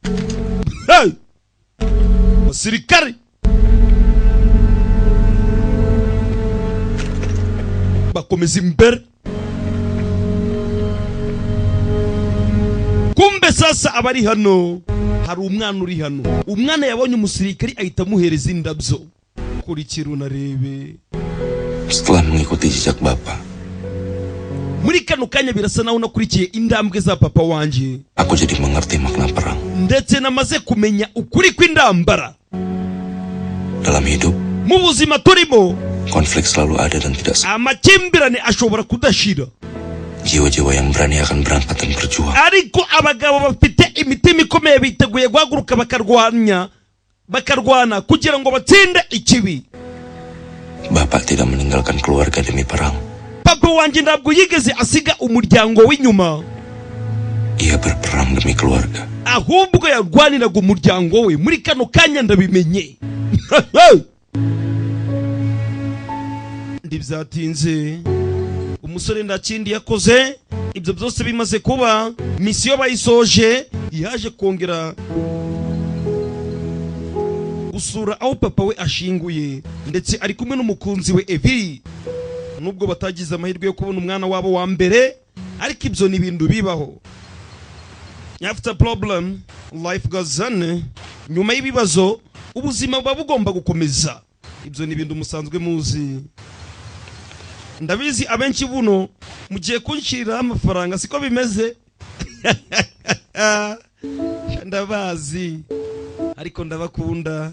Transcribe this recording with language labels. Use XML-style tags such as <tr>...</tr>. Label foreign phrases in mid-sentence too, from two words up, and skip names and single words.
<rw>Basirikare. Bakomeza imbere. Kumbe sasa abari hano hari umwana uri hano. Umwana yabonye umusirikari ahita amuhereza indabyo. Kurikira unarebe.</rw> <id>Setelah mengikuti jejak bapak,</id> <rw>Muri kano kanya birasa naho nakurikiye indambwe za papa wanje.</rw> <id>aku jadi mengerti makna perang.</id> <rw>Ndetse namaze kumenya ukuri kw'indambara.</rw> <id>Dalam hidup,</id> <rw>Mu buzima turimo</rw> <id>konflik selalu ada dan tidak semua.</id> <rw>amakimbirane ashobora kudashira.</rw> <id>Jiwa-jiwa yang berani akan berangkat dan berjuang.</id> <rw>Ariko abagabo bafite imitima ikomeye biteguye guhaguruka bakarwana kugira ngo batsinde ikibi.</rw> <id>Bapak tidak meninggalkan keluarga demi perang.</id> <rw>Papa wanje ntabwo yigeze asiga umuryango w'inyuma.</rw> <id>Ia berperang demi keluarga.</id> <rw>Ahubwo yarwaniraga umuryango we. Muri kano kanya ndabimenye. Ndibyatinze. Umusore ndakindi yakoze. Ibyo byose bimaze kuba. Misiyo bayisoje. Yaje kongera gusura aho papa we ashinguye. Ndetse ari kumwe n'umukunzi we Evi. Nubwo batagize amahirwe yo kubona umwana wabo wa mbere. Ariko ibyo ni ibintu bibaho.</rw> <en>After problem, life goes on.</en> <rw>Nyuma y'ibibazo, ubuzima buba bugomba gukomeza. Ibyo ni ibintu musanzwe muzi. Ndabizi abenshi buno mugiye kunshira amafaranga siko bimeze. Ndabazi. Ariko ndabakunda.</rw>